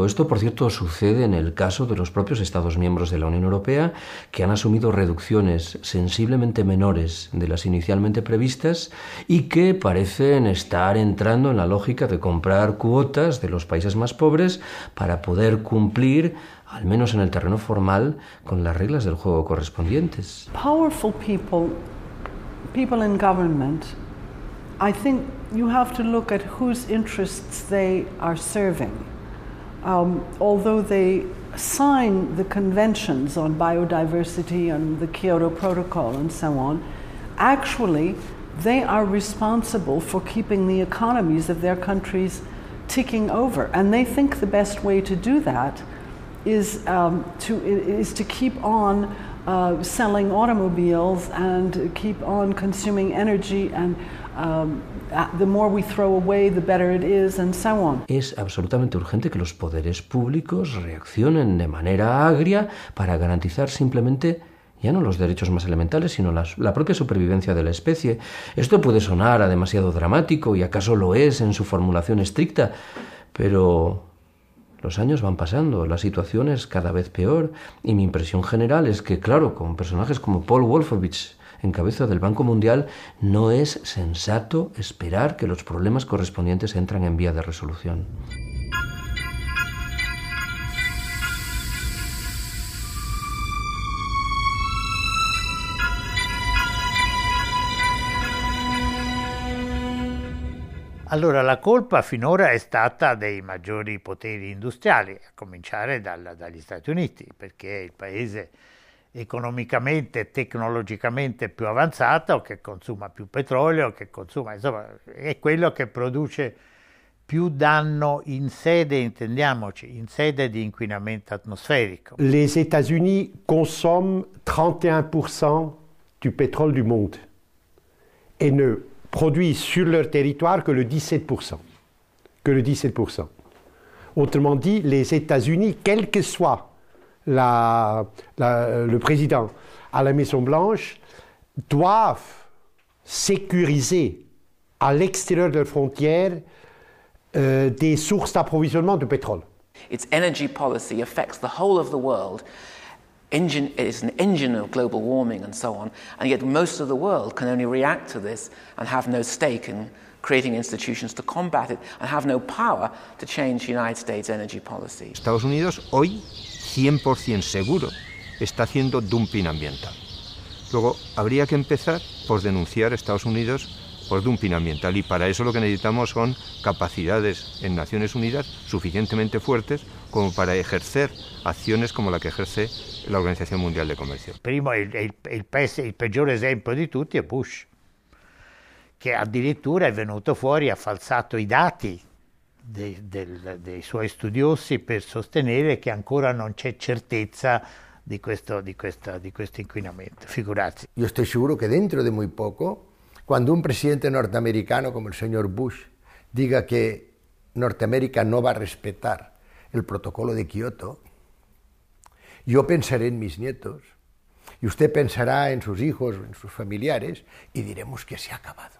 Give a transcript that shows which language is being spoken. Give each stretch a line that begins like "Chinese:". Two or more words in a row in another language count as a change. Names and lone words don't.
Spanish: Esto, por cierto, sucede en el caso de los propios Estados miembros de la Unión Europea, que han asumido reducciones sensiblemente menores de las inicialmente previstas y que parecen estar entrando en la lógica de comprar cuotas de los países más pobres para poder cumplir, al menos en el terreno formal, con las reglas del juego correspondientes.
English: Powerful people in government, I think you have to look at whose interests they are serving. Although they sign the conventions on biodiversity and the Kyoto Protocol and so on, actually they are responsible for keeping the economies of their countries ticking over. And they think the best way to do that is to keep on selling automobiles and keep on consuming energy, and the more we throw away, the better it is, and so on.
Spanish: Es absolutamente urgente que los poderes públicos reaccionen de manera agria para garantizar simplemente ya no los derechos más elementales, sino la propia supervivencia de la especie. Esto puede sonar a demasiado dramático, y acaso lo es en su formulación estricta, pero los años van pasando, la situación es cada vez peor, y mi impresión general es que, claro, con personajes como Paul Wolfowitz en cabeza del Banco Mundial, no es sensato esperar que los problemas correspondientes entran en vía de resolución.
Italian: Allora, la colpa finora è stata dei maggiori poteri industriali, a cominciare dagli Stati Uniti, perché è il paese economicamente e tecnologicamente più avanzato, che consuma più petrolio, che consuma, insomma, è quello che produce più danno in sede, intendiamoci, in sede di inquinamento atmosferico.
French: Les États-Unis consomment 31% du pétrole du monde et ne produisent sur leur territoire que le 17%, que le 17%. Autrement dit, les États-Unis, quel que soit le président à la Maison-Blanche, doivent sécuriser à l'extérieur de leurs frontières des sources d'approvisionnement de pétrole.
English: Its energy policy affects the whole of the world. It is an engine of global warming and so on, and yet most of the world can only react to this and have no stake in creating institutions to combat it and have no power to change the United States energy policy.
Spanish: Estados Unidos hoy 100% seguro está haciendo dumping ambiental. Luego habría que empezar por denunciar a Estados Unidos por dumping ambiental, y para eso lo que necesitamos son capacidades en Naciones Unidas suficientemente fuertes como para ejercer acciones como la que ejerce la Organizzazione Mondiale del Commercio.
Italian: Primo, il peggior esempio di tutti è Bush, che addirittura è venuto fuori, ha falsato i dati dei suoi studiosi per sostenere che ancora non c'è certezza di questo inquinamento. Figurarsi.
Spanish: Yo estoy seguro que dentro de muy poco, cuando un presidente norteamericano como el señor Bush diga que Norteamérica no va a respetar el protocolo de Kioto, yo pensaré en mis nietos y usted pensará en sus hijos, en sus familiares, y diremos que se ha acabado.